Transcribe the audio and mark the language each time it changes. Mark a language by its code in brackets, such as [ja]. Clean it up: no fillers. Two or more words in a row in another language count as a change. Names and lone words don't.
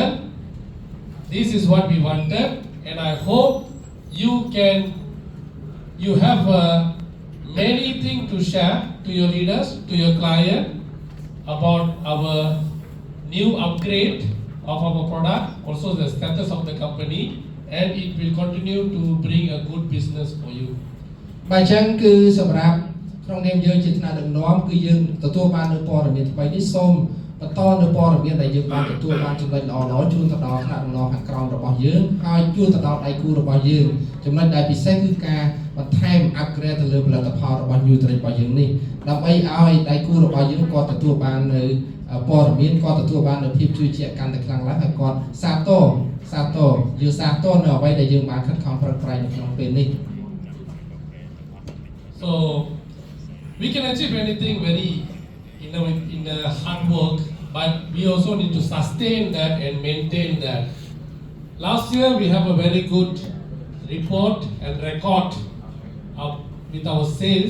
[en] This is what we wanted, and I hope you have many things to share to your leaders, to your client, about our new upgrade of our product, also the status of the company, and it will continue to bring a good business for you. [km] បាទអញ្ចឹងគឺសម្រាប់ក្នុងនាមយើងជាថ្នាក់ដឹកនាំគឺយើងទទួលបាននូវព័ត៌មានថ្មីនេះសូមបន្តនូវព័ត៌មានដែលយើងបានទទួលបានចំណុចល្អៗជូនទៅដល់ថ្នាក់ដឹកនាំខាងក្រោមរបស់យើងហើយជូនទៅដល់ដៃគូរបស់យើងចំណុចដែលពិសេសគឺការបន្ថែម upgrade ទៅលើផលិតផលរបស់ Newtrick របស់យើងនេះដើម្បីឲ្យដៃគូរបស់យើងគាត់ទទួលបាននៅព័ត៌មានគាត់ទទួលបាននូវភាពជឿជាក់កាន់តែខ្លាំងឡើងហើយគាត់សាទរយើងសាទរនៅអ្វីដែលយើងបានខិតខំប្រឹងប្រែងនៅក្នុងពេលនេះ [en] So we can achieve anything very in the hard work, but we also need to sustain that and maintain that. Last year we have a very good report and record with our sales.